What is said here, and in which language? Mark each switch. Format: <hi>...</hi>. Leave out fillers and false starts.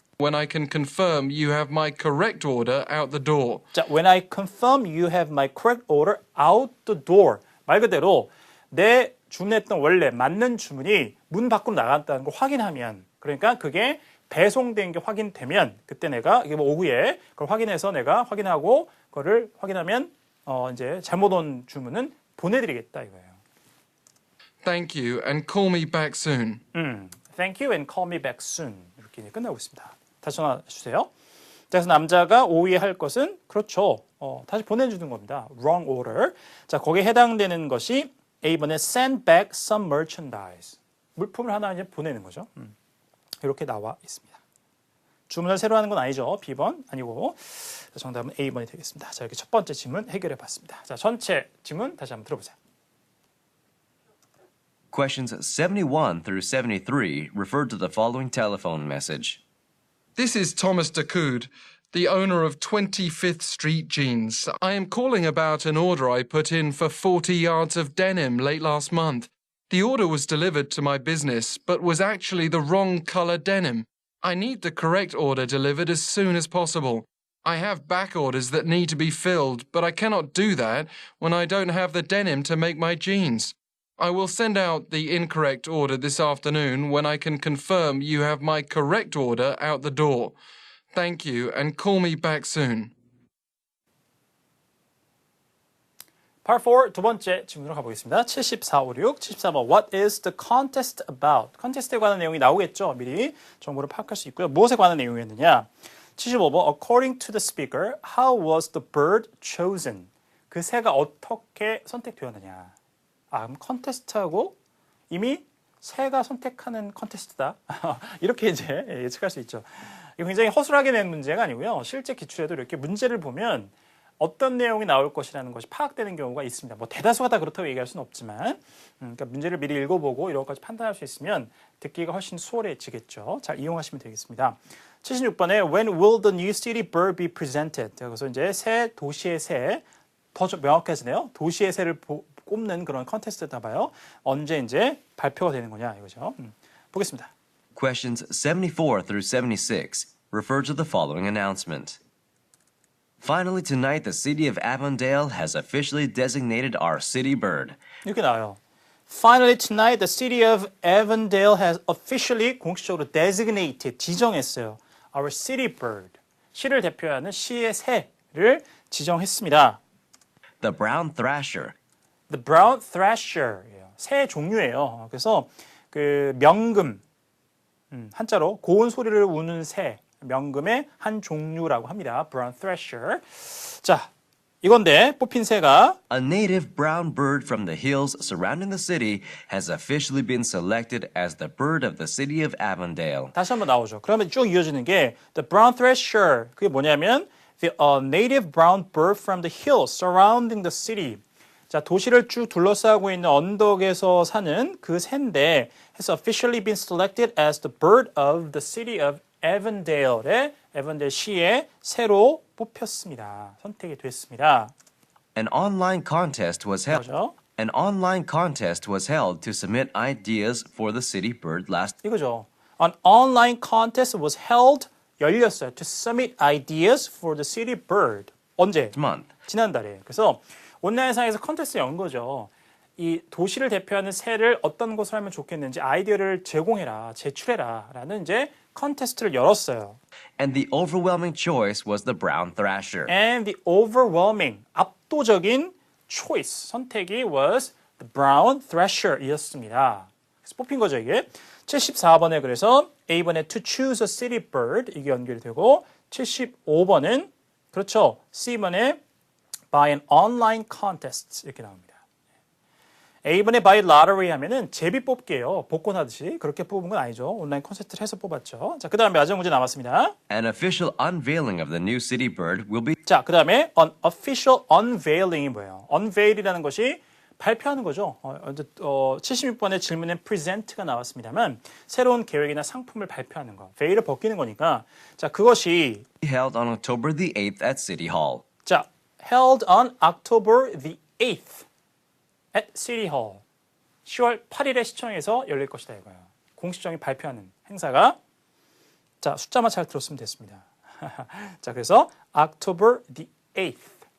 <en>When I can confirm you have my correct order out the door. 자, when I confirm you have my correct order out the door.</en> <ko>말 그대로 내 주문했던 원래 맞는 주문이 문 밖으로 나갔다는 걸 확인하면 그러니까 그게 배송된 게 확인되면 그때 내가 이게 뭐 오후에 그걸 확인해서 내가 확인하고 그거를 확인하면 이제 잘못 온 주문은 보내드리겠다 이거예요.</ko> <en>Thank you and call me back soon. Thank you and call me back soon.</en> <ko>이렇게 끝나고 있습니다. 다시 전화 주세요. 자, 그래서 남자가 오후에 할 것은 그렇죠. 다시 보내주는 겁니다.</ko> <en>wrong order.</en> <ko>자, 거기에 해당되는 것이 A번에</ko> <en>send back some merchandise.</en> <ko>물품을 하나 이제 보내는 거죠. 이렇게 나와 있습니다. 주문을 새로 하는 건 아니죠. B번 아니고. 자, 정답은 A번이 되겠습니다. 자, 이렇게 첫 번째 질문 해결해 봤습니다. 자, 전체 질문 다시 한번 들어보세요.</ko> <en>Questions 71 through 73 refer to the following telephone message. This is Thomas Decoud, the owner of 25th Street Jeans. I am calling about an order I put in for 40 yards of denim late last month. The order was delivered to my business, but was actually the wrong color denim. I need the correct order delivered as soon as possible. I have back orders that need to be filled, but I cannot do that when I don't have the denim to make my jeans. I will send out the incorrect order this afternoon when I can confirm you have my correct order out the door. Thank you, and call me back soon.</en> <ko>Part 4 두 번째 질문으로 가보겠습니다.</ko> <en>7456, 74번 What is the contest about?</en> <ko>컨테스트에 관한 내용이 나오겠죠. 미리 정보를 파악할 수 있고요. 무엇에 관한 내용이었느냐?</ko> <en>75번 According to the speaker, how was the bird chosen?</en> <ko>그 새가 어떻게 선택되었느냐? 그럼 컨테스트하고 이미 새가 선택하는 컨테스트다. 이렇게 이제 예측할 수 있죠. 이거 굉장히 허술하게 낸 문제가 아니고요. 실제 기출에도 이렇게 문제를 보면 어떤 내용이 나올 것이라는 것이 파악되는 경우가 있습니다. 뭐 대다수가 다 그렇다고 얘기할 수는 없지만, 그러니까 문제를 미리 읽어보고 이런 것까지 판단할 수 있으면 듣기가 훨씬 수월해지겠죠. 잘 이용하시면 되겠습니다.</ko> <en>76번에 When will the new city bird be presented?</en> <ko>그래서 이제 새 도시의 새, 더 명확해지네요. 도시의 새를 꼽는 그런 컨테스트다 봐요. 언제 이제 발표가 되는 거냐 이거죠. 보겠습니다.</ko> <en>Questions 74 through 76 refer to the following announcement. Finally, tonight, the city of Avondale has officially designated our city bird.</en> <ko>이렇게 나와요.</ko> <en>Finally tonight, the city of Avondale has officially</en> <ko>공식적으로</ko> <en>designated</en> <ko>지정했어요.</ko> <en>Our city bird.</en> <ko>시를 대표하는 시의 새를 지정했습니다.</ko> <en>The brown thrasher. The brown thrasher.</en> <ko>새 종류예요. 그래서 그 명금 한자로 고운 소리를 우는 새 명금의 한 종류라고 합니다. Brown thrasher. 자, 이건데 뽑힌 새가</ko> <en>A native brown bird from the hills surrounding the city has officially been selected as the bird of the city of Avondale.</en> <ko>다시 한번 나오죠. 그러면 쭉 이어지는 게 The brown thrasher. 그게 뭐냐면</ko> <en>The native brown bird from the hills surrounding the city.</en> <ko>자, 도시를 쭉 둘러싸고 있는 언덕에서 사는 그 새인데</ko> <en>has officially been selected as the bird of the city of Avondale의</en> <ko>에반델 시에 새로 뽑혔습니다. 선택이 됐습니다.</ko> <en>An online contest was held.</en> <ko>뭐죠?</ko> <en>An online contest was held to submit ideas for the city bird last</en> <ko>이거죠.</ko> <en>An online contest was held</en> <ko>열렸어요.</ko> <en>To submit ideas for the city bird.</en> <ko>언제?</ko> <en>month.</en> <ko>지난달에. 그래서 온라인상에서 컨테스트 연 거죠. 이 도시를 대표하는 새를 어떤 것을 하면 좋겠는지 아이디어를 제공해라, 제출해라 라는 이제 컨테스트를 열었어요.</ko> <en>And the overwhelming choice was the brown thrasher. And the overwhelming,</en> <ko>압도적인</ko> <en>choice,</en> <ko>선택이</ko> <en>was the brown thrasher이었습니다.</en> <ko>그래서 뽑힌 거죠, 이게. 74번에 그래서 A번에</ko> <en>to choose a city bird</en> <ko>이게 연결이 되고 75번은 그렇죠. C번에</ko> <en>by an online contest</en> <ko>이렇게 나옵니다. A번에</ko> <en>by lottery</en> <ko>하면은 제비 뽑기예요. 복권 하듯이 그렇게 뽑은 건 아니죠. 온라인 콘서트를 해서 뽑았죠. 자, 그다음에 마지막 문제 남았습니다.</ko> <en>An official unveiling of the new city bird will be</en> <ko>자, 그다음에</ko> <en>an official unveiling이</en> <ko>뭐예요? unveil이라는 것이 발표하는 거죠. 76번의 질문에 present가 나왔습니다만 새로운 계획이나 상품을 발표하는 거. veil을 벗기는 거니까 자, 그것이</ko> <en>held on October the 8th at City Hall. 자, held on October the 8th at City Hall.</en> <ko>10월 8일에 시청에서 열릴 것이다 이거예요. 공식적인 발표하는 행사가 자, 숫자만 잘 들었으면 됐습니다. 자, 그래서 October the 8th.</ko>